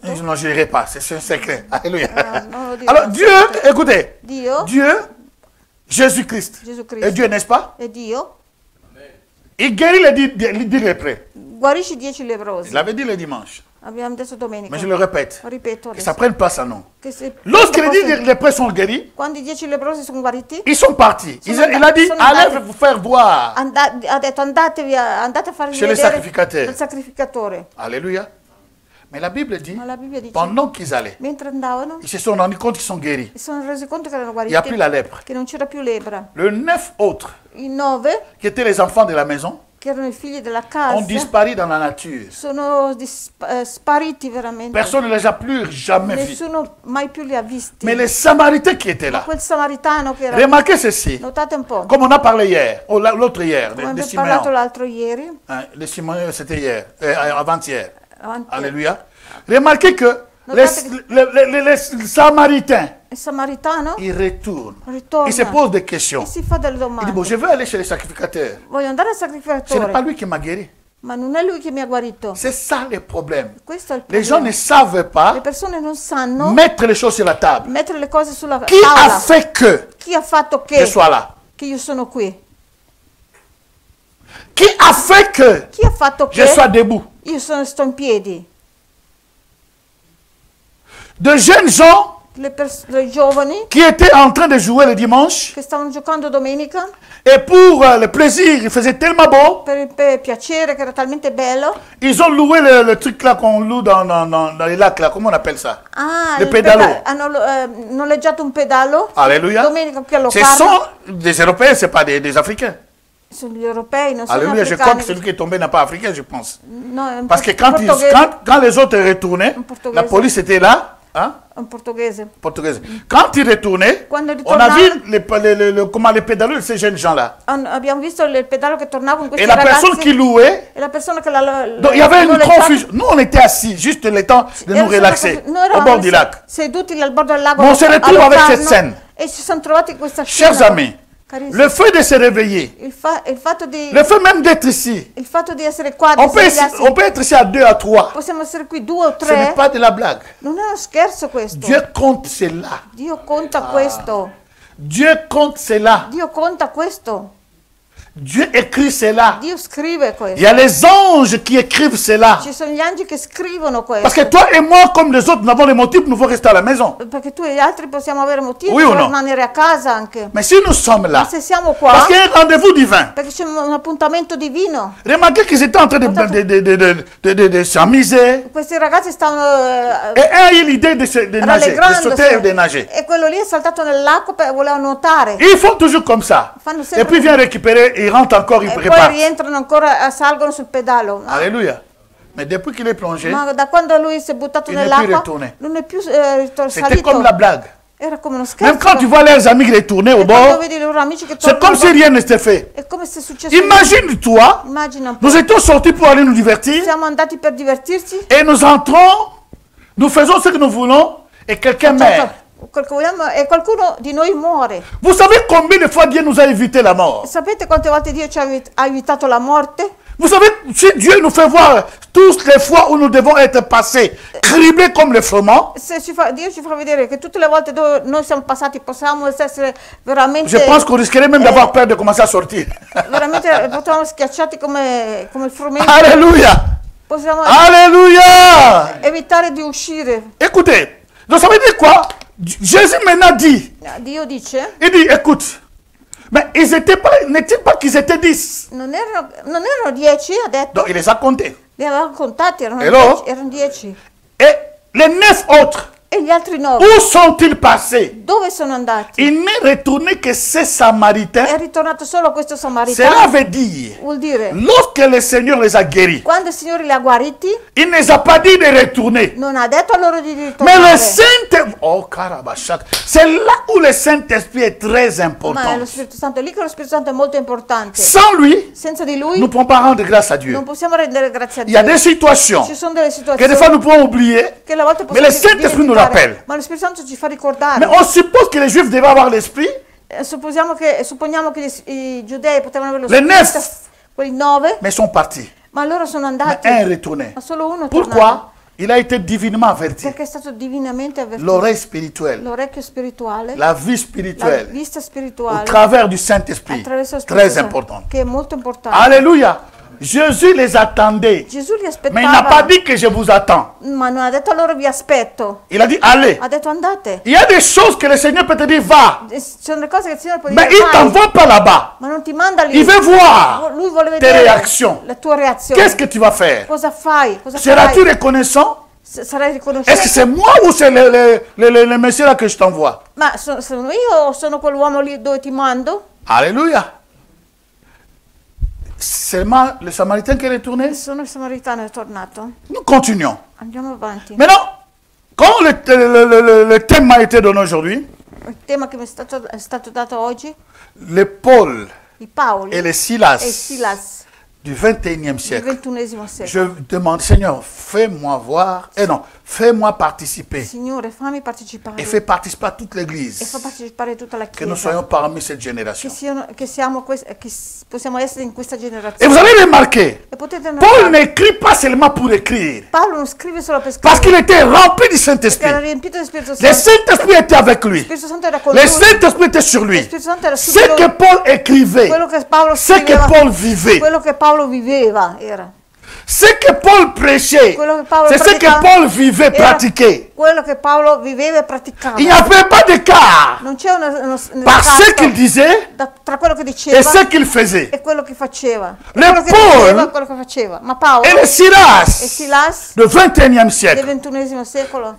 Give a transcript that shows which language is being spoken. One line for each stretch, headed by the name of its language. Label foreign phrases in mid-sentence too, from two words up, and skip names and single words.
French: Je ne dirai pas, c'est un secret. Alléluia.
Italian: non lo dirò.
French: Alors Dieu, écoutez,
Italian: Dio,
French: Dieu, Jésus-Christ,
Italian: Gesù
French: et
Italian: Cristo,
French: Dieu, n'est-ce pas?
Italian: e Dio
French: Il guérit les 10 lépreux.
Italian: guarisce 10
French: Il
Italian: leprosi.
French: l'avait dit le dimanche,
Italian: Abbiamo detto domenica.
French: mais je le répète,
Italian: Lo ripeto
French: que ça
Italian: adesso.
French: prenne place à nous.
Italian: Che se-
French: Lorsque les 10 lépreux sont guéris,
Italian: Quando i 10 leprosi sono guariti,
French: ils sont partis. Il
Italian: Sono
French: a dit,
Italian: sono
French: allez
Italian: andati.
French: vous faire voir.
Italian: ha detto andatevi andate a farvi
French: Chez le
Italian: vedere
French: sacrificateur.
Italian: dal sacrificatore.
French: Alléluia. Mais la Bible dit,
Italian: Ma la Bibbia dice,
French: pendant qu'ils allaient,
Italian: mentre andavano,
French: ils se sont rendus compte qu'ils sont guéris.
Italian: si sono resi conto che erano
French: Il n'y a
Italian: guariti,
French: plus la lèpre.
Italian: che non c'era più lepra.
French: Les 9 autres,
Italian: I 9,
French: qui étaient les enfants de la maison,
Italian: che erano i figli della
French: ont
Italian: casa,
French: disparu dans la nature.
Italian: sono spariti veramente.
French: Personne ne les a plus jamais vus.
Italian: Nessuno mai più li ha visti.
French: Mais les Samaritains qui étaient là,
Italian: Quel samaritano che era...
French: remarquez ceci,
Italian: Notate un po',
French: comme on a parlé hier, ou l'autre hier,
Italian: come
French: de
Italian: abbiamo parlato Simeon. l'altro ieri,
French: De Simeon, c'était hier, avant-hier.
Italian: avanti,
French: Alléluia. Remarquez que
Italian: Notate
French: les Samaritains,
Italian: il samaritano
French: ils retournent.
Italian: ritorna
French: Ils se posent des questions.
Italian: e si fa delle
French: Il dit,
Italian: domande.
French: bon, je veux aller chez les sacrificateurs.
Italian: Voglio andare al
French: Ce n'est
Italian: sacrificatore,
French: pas lui qui m'a guéri.
Italian: ma non è lui che mi ha guarito.
French: C'est ça le problème.
Italian: Questo è il
French: Les gens ne
Italian: problema.
French: savent
Italian: Le
French: pas
Italian: persone non sanno
French: mettre les choses sur la table.
Italian: mettere le cose sulla
French: Qui a
Italian: tavola.
French: fait que
Italian: Chi ha fatto
French: je
Italian: che
French: sois là?
Italian: io sono qui?
French: Qui a fait que
Italian: Chi ha fatto
French: je
Italian: che
French: sois debout?
Italian: sto in piedi?
French: De jeunes gens
Italian: I giovani
French: qui étaient en train de jouer le dimanche
Italian: che stavano giocando domenica
French: et pour le plaisir, il faisait tellement beau,
Italian: per il piacere che era talmente bello.
French: ils ont loué le truc là qu'on loue dans les lacs là, comment on appelle ça? Ah, Le pedalo.
Italian: hanno noleggiato un pedalo.
French: Alléluia.
Italian: Domenica qui a
French: Ce
Italian: Locarno.
French: sont des Européens, ce n'est pas des Africains.
Italian: Sono gli europei, non sono
French: Alléluia, je crois que
Italian: africani.
French: celui qui est tombé n'a pas africain, je pense.
Italian: No, è un
French: Parce que quand,
Italian: portoghese.
French: quand les autres retournaient, Un portugais. la police était là, hein,
Italian: È un portoghese.
French: portugaise. Quand ils retournaient,
Italian: Quando
French: on a vu
Italian: ritornavano,
French: comment les pédalos de ces jeunes gens-là.
Italian: abbiamo visto il pedalo che tornava con
French: Et
Italian: questi
French: la
Italian: ragazzi.
French: personne qui louait,
Italian: E la persona che l'ha
French: donc il y avait une
Italian: noleggiato-
French: confusion. Nous, on était assis, juste le temps de nous relaxer
Italian: Noi
French: au
Italian: eravamo
French: bord du lac.
Italian: seduti al bordo del lago.
French: Mais on se
Italian: a
French: retrouve avec
Italian: Locarno,
French: cette scène.
Italian: E ci siamo trovati in questa scena.
French: Chers amis,
Italian: Carissimi.
French: le fait de se réveiller,
Italian: Il fatto di
French: même d'être ici,
Italian: il fatto di essere qua, di
French: on peut,
Italian: svegliarsi,
French: on peut être ici à 2, à 3.
Italian: possiamo essere qui 2 o
French: Ce n'est
Italian: 3.
French: pas de la blague.
Italian: Non è uno scherzo questo.
French: Dieu compte cela.
Italian: Dio conta questo.
French: Dieu compte cela.
Italian: Dio conta questo.
French: Dieu écrit cela.
Italian: Dio scrive
French: Il
Italian: questo.
French: y a les anges qui écrivent cela.
Italian: Ci sono gli angeli che scrivono
French: Parce
Italian: questo.
French: que toi et moi, comme les autres, nous avons les motifs, nous devons rester à la maison.
Italian: Perché tu e gli altri possiamo avere motivi
French: Oui o
Italian: per no? rimanere a casa anche.
French: Mais si nous sommes
Italian: Ma
French: là,
Italian: se siamo qua,
French: parce qu'il y a un rendez-vous divin.
Italian: perché c'è un appuntamento divino.
French: Remarquez qu'ils étaient en train de s'amuser.
Italian: Questi ragazzi stavano
French: Et un a eu l'idée de nager, de sauter et de
Italian: rallegrandosi.
French: nager.
Italian: E quello lì è saltato nell'acqua e voleva nuotare.
French: Ils font toujours comme ça.
Italian: Fanno
French: Et
Italian: sempre
French: puis il vient récupérer, il rentre encore, il
Italian: e poi
French: prépare.
Italian: rientrano ancora, salgono sul pedalo.
French: Alléluia. Mais depuis qu'il est plongé,
Italian: Ma da quando lui si è buttato
French: Il n'est
Italian: nell'acqua,
French: plus retourné.
Italian: non è più
French: c'était
Italian: salito.
French: comme la blague.
Italian: Era come uno scherzo.
French: Même quand tu vois leurs amis retourner au
Italian: E quando
French: bord,
Italian: vedi i loro amici che
French: c'est comme
Italian: tornano,
French: si rien ne s'était fait.
Italian: è come se successe.
French: Imagine-toi,
Italian: Immagina un po'.
French: nous étions sortis pour aller nous divertir
Italian: Siamo andati per divertirci.
French: et nous entrons, nous faisons ce que nous voulons et quelqu'un meurt.
Italian: Quel che vogliamo, e qualcuno di noi muore.
French: Vous savez combien de fois Dieu nous a évité la mort?
Italian: Sapete quante volte Dio ci ha evitato la morte?
French: Vous savez, si Dieu nous fait voir toutes les fois où nous devons être passés, criblés comme le froment,
Italian: Dio ci fa vedere che tutte le volte dove noi siamo passati possiamo essere veramente,
French: je pense qu'on risquerait même d'avoir peur de commencer à sortir.
Italian: veramente potremmo schiacciati come il frumento.
French: Alléluia!
Italian: Possiamo
French: Alléluia!
Italian: evitare di uscire.
French: Écoutez, donc ça veut dire quoi? Jésus maintenant dit,
Italian: Dio dice,
French: il dit, écoute, mais ils étaient pas, n'est-il pas qu'ils étaient 10?
Italian: non erano 10, ha detto,
French: Donc il les a comptés.
Italian: li avevamo contati,
French: Hello?
Italian: erano 10.
French: Et les 9 autres,
Italian: E gli altri 9,
French: où sont-ils passés?
Italian: dove sono andati?
French: Il n'est retourné que ces Samaritains.
Italian: È ritornato solo questo
French: Cela
Italian: samaritano.
French: veut dire,
Italian: Vuol dire,
French: lorsque le Seigneur les a guéris,
Italian: quando il Signore li ha guariti,
French: il ne les a pas dit de retourner.
Italian: non ha detto a loro di
French: Mais
Italian: ritornare.
French: le Saint-Esprit, oh Karabashak, c'est là où le Saint-Esprit est très
Italian: Ma è
French: important.
Italian: lo Spirito Santo, è lì che lo Spirito Santo è molto importante.
French: Sans lui,
Italian: Senza di
French: nous
Italian: lui
French: ne pouvons pas rendre grâce à Dieu.
Italian: non possiamo rendere grazie a
French: Il y a
Italian: Dio.
French: des situations
Italian: Ci sono delle
French: que des
Italian: situazioni
French: fois nous pouvons oublier,
Italian: che alle volte
French: mais le
Italian: possiamo
French: Saint-Esprit nous
Italian: dimenticare,
French: rappelle.
Italian: ma lo Spirito Santo ci fa ricordare.
French: Mais on suppose que les Juifs devaient avoir l'esprit.
Italian: Supponiamo che i giudei potevano avere lo
French: Le
Italian: Spirito,
French: neuf.
Italian: quei 9,
French: Mais ils sont partis.
Italian: ma loro sono
French: Mais
Italian: andati.
French: un est retourné.
Italian: Ma solo uno è tornato.
French: Pourquoi? Il a été divinement averti.
Italian: Perché è stato divinamente avvertito.
French: L'oreille spirituelle,
Italian: L'orecchio spirituale,
French: la vie
Italian: la
French: spirituelle,
Italian: vista
French: au
Italian: spirituale,
French: travers du Saint-Esprit.
Italian: attraverso lo
French: Très
Italian: Spirito Santo,
French: important.
Italian: che è molto importante.
French: Alléluia. Jésus les attendait.
Italian: Gesù li
French: Mais il n'a pas
Italian: aspettava,
French: dit que je vous attends.
Italian: ma non ha detto a loro vi aspetto,
French: Il a dit allez.
Italian: ha detto andate.
French: Il y a des choses que le Seigneur peut te dire va.
Italian: Ci sono delle cose che il Signore può
French: Mais
Italian: dire
French: il ne
Italian: vai,
French: t'envoie pas là-bas.
Italian: ma non ti manda lì.
French: Il veut voir
Italian: Lui vuole
French: tes
Italian: vedere
French: réactions.
Italian: la tua reazione.
French: Qu'est-ce que tu vas faire?
Italian: Cosa fai? Cosa
French: Seras-tu
Italian: farai?
French: reconnaissant?
Italian: Sarai
French: Est-ce que
Italian: riconoscente?
French: c'est moi ou c'est le monsieur là que je t'envoie?
Italian: Ma sono io o sono quell'uomo lì dove ti mando?
French: Alléluia. Seulement le Samaritain qui est retourné.
Italian: Sono il samaritano, è tornato.
French: Nous continuons.
Italian: Andiamo avanti.
French: Maintenant, quand le thème m'a été donné aujourd'hui,
Italian: Il tema che mi è stato dato oggi,
French: les Paul
Italian: i Paoli
French: et les
Italian: e Silas Silas
French: du 21e
Italian: del
French: siècle,
Italian: XXI secolo.
French: je demande, Seigneur, fais-moi voir, non, fais-moi participer
Italian: Signore, fammi partecipare
French: et fais participer à toute
Italian: e
French: l'Église,
Italian: fa partecipare tutta la
French: que nous
Italian: Chiesa,
French: soyons parmi cette génération.
Italian: che possiamo essere in questa
French: Et vous
Italian: generazione.
French: allez remarquer,
Italian: E potete
French: Paul
Italian: notare,
French: n'écrit pas seulement pour écrire,
Italian: Paolo non scrive solo per
French: parce
Italian: scrivere,
French: qu'il était rempli du
Italian: perché era
French: Saint-Esprit.
Italian: riempito di Spirito
French: Le
Italian: Santo.
French: Saint-Esprit était avec lui.
Italian: Lo Spirito Santo era con
French: Le
Italian: lui.
French: Saint-Esprit était sur lui.
Italian: Lo Spirito Santo era su
French: Ce
Italian: di lui.
French: que Paul écrivait,
Italian: Quello che Paolo
French: ce que
Italian: scriveva,
French: Paul vivait,
Italian: quello che Paolo viveva era.
French: ce que Paul prêchait,
Italian: Quello che Paolo
French: c'est ce que
Italian: praticava
French: Paul vivait,
Italian: era
French: pratiquait.
Italian: quello che Paolo viveva e praticava.
French: Il n'y avait pas d'écart
Italian: Non c'è uno
French: par ce
Italian: scarto
French: qu'il disait
Italian: tra quello che
French: et
Italian: diceva
French: ce qu'il faisait.
Italian: e quello che faceva.
French: Le
Italian: Quello che
French: Paul
Italian: diceva e quello che faceva. Ma Paolo
French: Et les
Italian: e Silas Silas
French: du 21e
Italian: del
French: siècle
Italian: XXI secolo